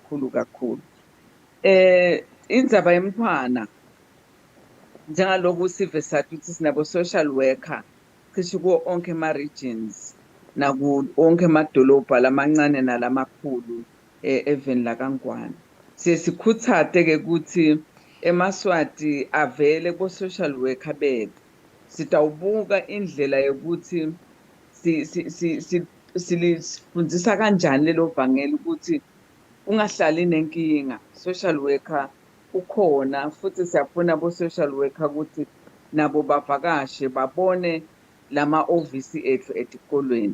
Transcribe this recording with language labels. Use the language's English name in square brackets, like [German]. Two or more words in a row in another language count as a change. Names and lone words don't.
[Swati] Indzaba yemntwana njengaloku sive sathi ukuthi sinabo [English] social worker [Swati] cishe kuwo onke ama-regions naku onke amadolobha lamancane nalamakhulu even lakangwane. Sikhuthate-ke ukuthi emaswati avele [English] ko-social worker [Swati] bethu. Sitawubuka indlela yokuthi sifundisa kanjani lelo vangeli ukuthi ungahlali nenkinga. [English] Social worker [Swati] ukhona futhi siyafuna [English] bo-social worker [Swati] ukuthi nabo bavakashe babone lama-ofisi ethu etikolweni.